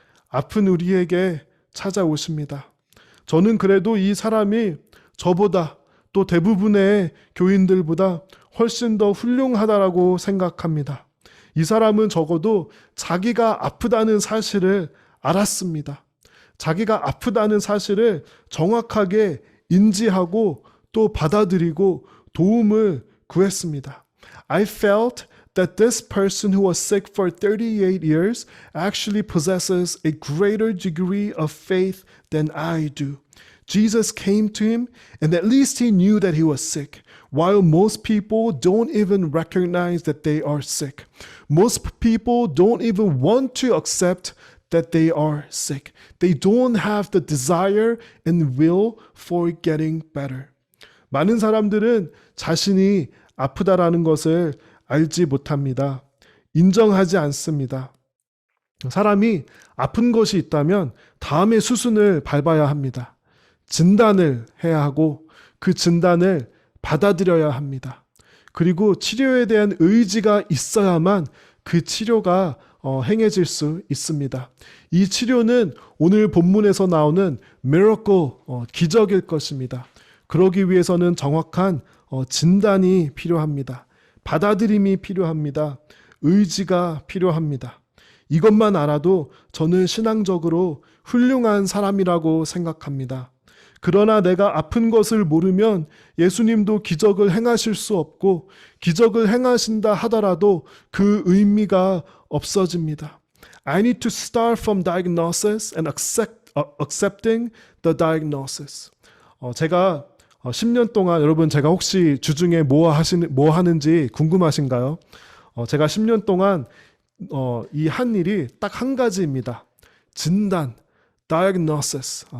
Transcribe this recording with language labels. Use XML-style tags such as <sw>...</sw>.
<ko>아픈 우리에게 찾아오십니다. 저는 그래도 이 사람이 저보다 또 대부분의 교인들보다 훨씬 더 훌륭하다라고 생각합니다. 이 사람은 적어도 자기가 아프다는 사실을 알았습니다. 자기가 아프다는 사실을 정확하게 인지하고 또 받아들이고 도움을 구했습니다.</ko> <en>I felt that this person who was sick for 38 years actually possesses a greater degree of faith than I do. Jesus came to him and at least he knew that he was sick, while most people don't even recognize that they are sick. Most people don't even want to accept that they are sick. They don't have the desire and will for getting better.</en> <ko>많은 사람들은 자신이 아프다라는 것을 알지 못합니다. 인정하지 않습니다. 사람이 아픈 것이 있다면 다음의 수순을 밟아야 합니다. 진단을 해야 하고 그 진단을 받아들여야 합니다. 그리고 치료에 대한 의지가 있어야만 그 치료가 행해질 수 있습니다. 이 치료는 오늘 본문에서 나오는 miracle, 기적일 것입니다. 그러기 위해서는 정확한 진단이 필요합니다. 받아들임이 필요합니다. 의지가 필요합니다. 이것만 알아도 저는 신앙적으로 훌륭한 사람이라고 생각합니다. 그러나 내가 아픈 것을 모르면 예수님도 기적을 행하실 수 없고 기적을 행하신다 하더라도 그 의미가 없어집니다.</ko> <en>I need to start from diagnosis and accepting the diagnosis.</en> <ko>제가 10년 동안 여러분 제가 혹시 주중에 뭐 하는지 궁금하신가요? 제가 10년 동안 이 한 일이 딱 한 가지입니다. 진단, diagnosis.</ko>